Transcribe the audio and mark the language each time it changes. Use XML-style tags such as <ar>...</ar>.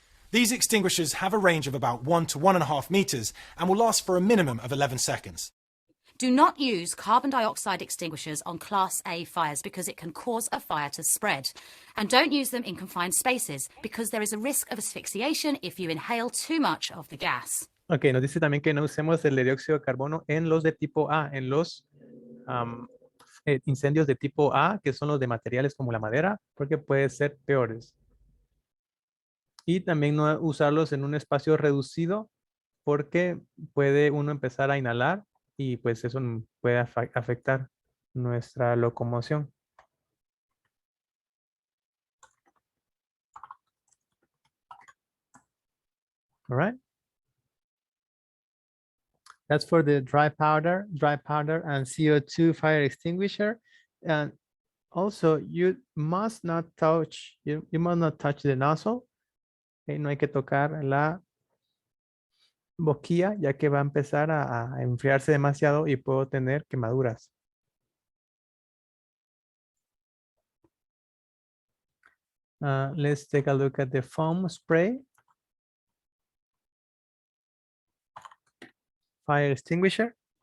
<en>These extinguishers have a range of about 1 to 1.5 meters and will last for a minimum of 11 seconds. Do not use carbon dioxide extinguishers on Class A fires because it can cause a fire to spread. And don't use them in confined spaces because there is a risk of asphyxiation if you inhale too much of the gas.</en> <es>Ok, nos dice también que no usemos el de dióxido de carbono en los de tipo A, en los incendios de tipo A, que son los de materiales como la madera, porque pueden ser peores. Y también no usarlos en un espacio reducido, porque puede uno empezar a inhalar y pues eso puede afectar nuestra locomoción.</es> <en>All right. That's for the dry powder and CO2 fire extinguisher. And also you must not touch, you must not touch the nozzle.</en> <es>Okay, no hay que tocar la boquilla, ya que va a empezar a enfriarse demasiado y puedo tener quemaduras.</es> <en>Let's take a look at the foam spray. Fire extinguisher.</en>